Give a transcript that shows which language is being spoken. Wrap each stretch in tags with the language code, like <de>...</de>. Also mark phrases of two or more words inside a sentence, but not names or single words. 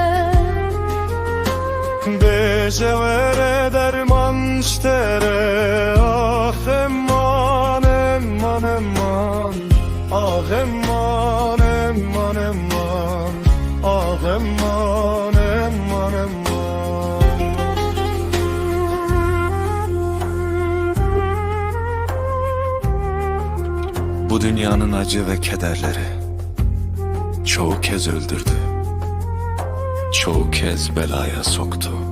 <ku>Beşevere derman iştere. Ah emman, emman, emman, ah emman, emman, emman, ah emman, emman, emman.</ku> <tr>Bu dünyanın acı ve kederleri çoğu kez öldürdü, çoğu kez belaya soktu.</tr>